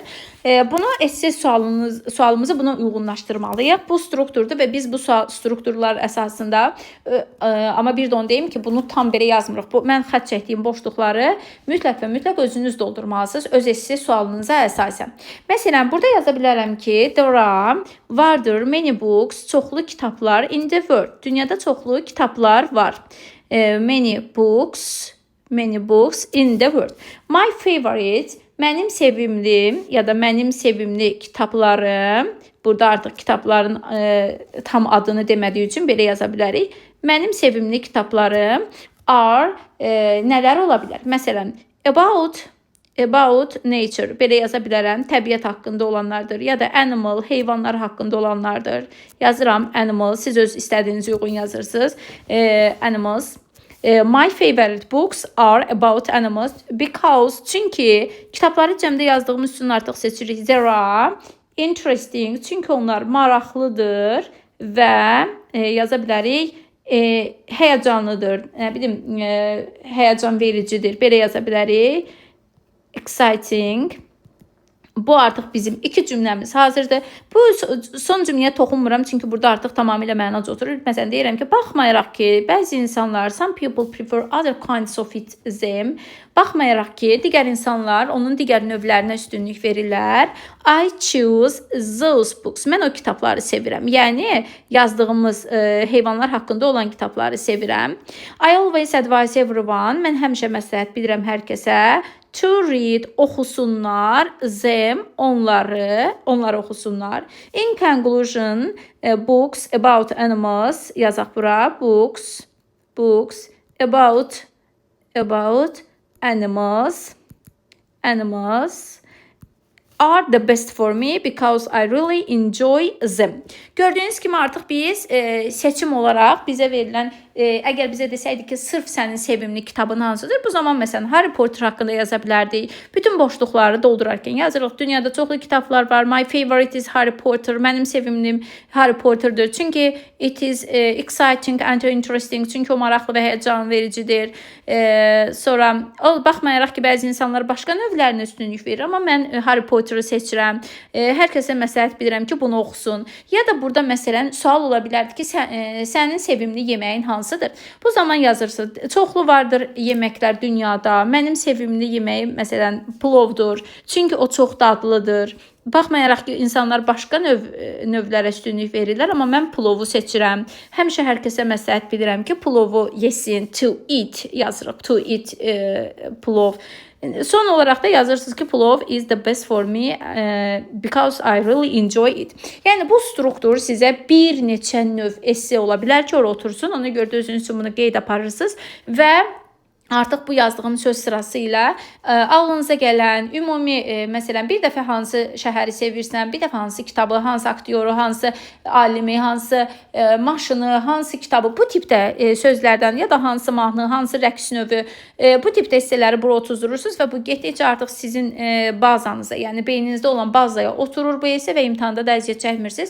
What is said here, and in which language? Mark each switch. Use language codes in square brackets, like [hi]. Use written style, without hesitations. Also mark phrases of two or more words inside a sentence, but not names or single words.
[az] Bunu esse sualımızı buna uyğunlaşdırmalıyıq. Bu strukturdur və biz bu strukturlar əsasında amma bir də onu deyim ki, bunu tam belə yazmırıq. Mən xətt çəkdiyim boşluqları mütləq özünüz doldurmalısınız öz esse sualınıza əsasən. Məsələn, burada yaza bilərəm ki, [en] there are, vardır, many books, [az] çoxlu kitablar [en] in the world. [az] Dünyada çoxlu kitablar var. [en] Many books in the world. My favorite, [az] mənim sevimli ya da mənim sevimli kitablarım. Burada artıq kitabların tam adını demədiyi üçün belə yaza bilərik. Mənim sevimli kitablarım are nələr ola bilər? Məsələn, [en] about nature. [az] Belə yaza bilərəm. Təbiət haqqında olanlardır ya da animal, heyvanlar haqqında olanlardır. Yazıram animal. Siz öz istədiyiniz uyğun yazırsınız. [en] Animals. My favorite books are about animals because [az] çünki kitabları cəmdə yazdığımız üçün artıq seçirik. [en] There are interesting [az] çünki onlar maraqlıdır və yaza bilərik həyəcanlıdır. Nə bilim, həyəcan vericidir. Belə yaza bilərik. Exciting. Bu artıq bizim iki cümləmiz hazırdır. Bu son cümləyə toxunmuram çünki burada artıq tamamilə mənac oturur. Məsələn, deyirəm ki, baxmayaraq ki, bəzi insanlar, [en] some people prefer other kinds of them. [az] Baxmayaraq ki, digər insanlar onun digər növlərinə üstünlük verirlər. [en] I choose those books. [az] Mən o kitabları sevirəm. Yəni, yazdığımız heyvanlar haqqında olan kitabları sevirəm. [en] I always advise everyone. [az] Mən həmişə məsləhət bilirəm hər kəsə. [en] To read, oxusunlar, them, [az] onları oxusunlar. [en] In conclusion, books about animals, [az] yazaq bura, [en] books about animals are the best for me because I really enjoy them. [az] Gördüyünüz kimi artıq biz seçim olaraq bizə verilən, əgər bizə desəydi ki, sırf sənin sevimli kitabın hansıdır, bu zaman məsələn Harry Potter haqqında yaza bilərdik. Bütün boşluqları doldurarkən yazırıq. Dünyada çoxlu kitablar var. [en] My favorite is Harry Potter. [az] Mənim sevimlim Harry Potter'dır. [en] Çünki it is exciting and interesting. [az] Çünki o maraqlı və həyəcan vericidir. Sonra baxmayaraq ki, bəzi insanlar başqa növlərinə üstünlük verir, amma mən Harry Potter'ı seçirəm. Hər kəsə məsləhət bilirəm ki, bunu oxusun. Ya da burada məsələn sual ola bilərdi ki, sənin sevimli yeməyin hansıdır? Bu zaman yazırsınız. Çoxlu vardır yeməklər dünyada. Mənim sevimli yeməyim məsələn plovdur. Çünki o çox dadlıdır. Baxmayaraq ki, insanlar başqa növlərə üstünlük verirlər, amma mən plovu seçirəm. Həmişə hər kəsə məsləhət bilirəm ki, plovu yesin. [en] To eat yazırıq. To eat plov. [az] Son olaraq da yazırsınız ki, [en] plov is the best for me because I really enjoy it. [az] Yəni bu struktur sizə bir neçə növ esse ola bilər ki, orada otursun. Ona görə də özünüz üçün bunu qeyd aparırsınız və Artıq bu yazdığım söz sırası ilə ağlınıza gələn ümumi, məsələn, bir dəfə hansı şəhəri sevirsən, bir dəfə hansı kitabı, hansı aktyoru, hansı alimi, hansı maşını, hansı kitabı, bu tipdə sözlərdən ya da hansı mahnı, hansı rəqs növü, bu tipdə hissələri bura otuzdurursunuz və bu getdikcə artıq sizin bazanıza, yəni beyninizdə olan bazaya oturur bu esse və imtahanda da əziyyət çəkmirsiniz.